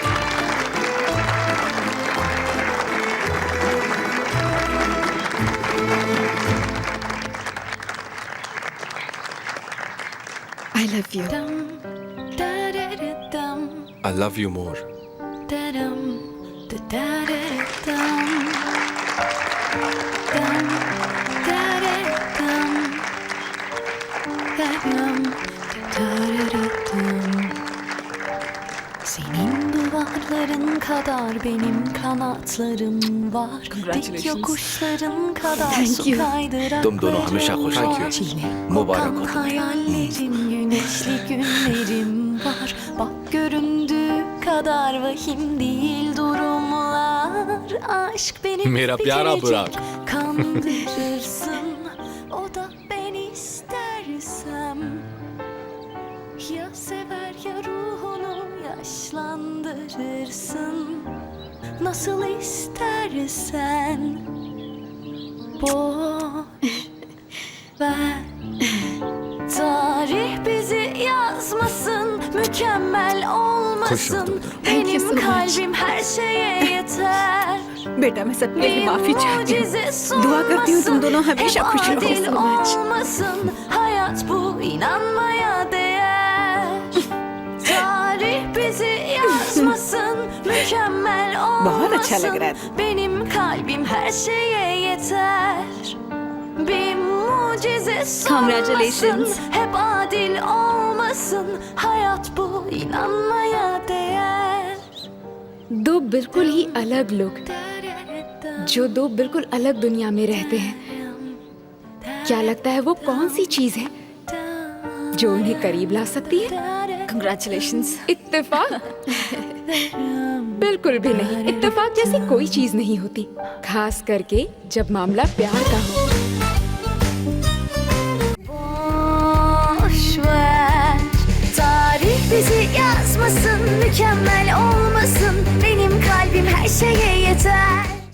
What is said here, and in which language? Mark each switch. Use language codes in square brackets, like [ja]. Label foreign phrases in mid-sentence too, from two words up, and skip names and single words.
[en] I love you. I love you more. [tr] Senin duvarların kadar benim kanatlarım var. Dik yokuşların kadar [en] Thank [tr] su [en] you. [tr] kaydıran [hi] तुम दोनों हमेशा खुश [en] Thank [hi] रहो। [en] you. [tr] Çile Mübarek kokan olsun. hayallerim, güneşli günlerim var. Bak göründüğü kadar vahim değil durumlar. Aşk beni [hi] मेरा प्यारा [tr] bitirecek, [hi] बुराक। [tr] kandırırsın. O da ben istersem. Ya sever ya ruhunu yaşlandırırsın. Nasıl istersen. Boş ver. Tarih bizi yazmasın, mükemmel olmasın. [en] Thank you so [tr] Benim [en] much. [tr] kalbim her şeye yeter. [hi] बेटा मैं सबके लिए [tr] Bir [hi] माफी चाहती हूँ। [tr] mucize [hi] दुआ करती हूँ तुम [tr] sunmasın, [hi] दोनों हमेशा [tr] hep [hi] खुश रहो। [tr] adil olmasın. Hayat bu, inanmaya değer. Tarih bizi yazmasın, mükemmel [hi] बहुत अच्छा लग रहा है। [tr] olmasın. Benim kalbim her şeye yeter. Bir mucize sonmasın. [en] Congratulations. [tr] Hep adil olmasın. Hayat bu inanmaya değer. [hi] दो बिल्कुल ही अलग लोग जो दो बिल्कुल अलग दुनिया में रहते हैं, क्या लगता है वो कौन सी चीज है जो उन्हें करीब ला सकती है? कंग्रेचुलेशंस। इत्तेफाक? बिल्कुल भी नहीं। इत्तेफाक जैसी कोई चीज नहीं होती, खास करके जब मामला प्यार का हो। [tr] Boş ver, tarih bizi yazmasın, mükemmel olmasın. Benim kalbim her şeye yeter.